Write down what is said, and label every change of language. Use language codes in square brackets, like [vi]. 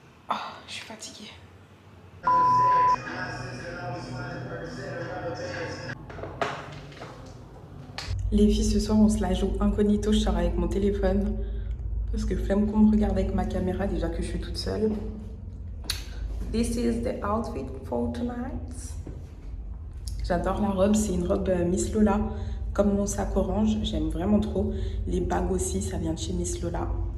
[fr] Oh, je suis fatiguée. Les filles, ce soir, on se la joue incognito. Je sors avec mon téléphone parce que flemme qu'on me regarde avec ma caméra, déjà que je suis toute seule. [en] This is the outfit for tonight. [fr] J'adore la robe, c'est une robe Miss Lola, comme mon sac orange, j'aime vraiment trop. Les bagues aussi, ça vient de chez Miss Lola.